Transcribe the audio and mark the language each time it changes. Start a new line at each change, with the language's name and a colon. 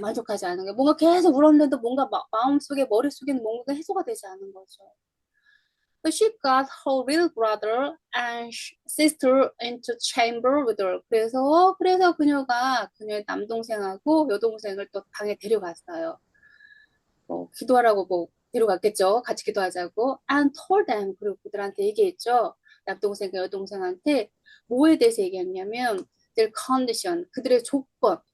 Korean: 만족하지 않은 게 뭔가 계속 울었는데도 뭔가 마음속에 머릿속에는 뭔가 해소가 되지 않은 거죠.
English: But she got her little brother and sister into chamber with her.
Korean: 그래서 그녀의 남동생하고 여동생을 또 방에 데려갔어요. 기도하라고 데려갔겠죠. 같이 기도하자고.
English: And told them.
Korean: 그리고 그들한테 얘기했죠. 남동생과 여동생한테 뭐에 대해서 얘기했냐면
English: their condition.
Korean: 그들의 조건.